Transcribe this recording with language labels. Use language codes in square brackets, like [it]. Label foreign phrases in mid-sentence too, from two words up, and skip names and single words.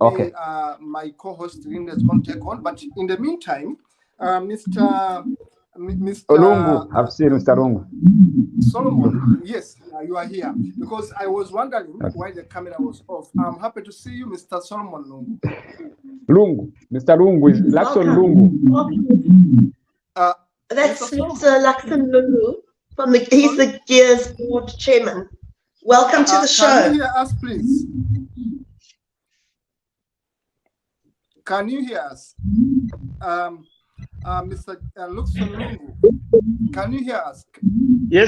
[en] Okay. My co-host Linda is going to take on, but in the meantime, Mr. Lungu, I've seen Mr. Lungu. Solomon, yes, you are here, because I was wondering why the camera was off. I'm happy to see you, Mr. Solomon Lungu, Mr. Lungu is Luckson Lungu. That's Mr. Luckson Lungu he's the Gears Board Chairman. Welcome to the show. Can you hear us, please? Can you hear us? Mr. Luckson Lungu, can you hear us? Yes.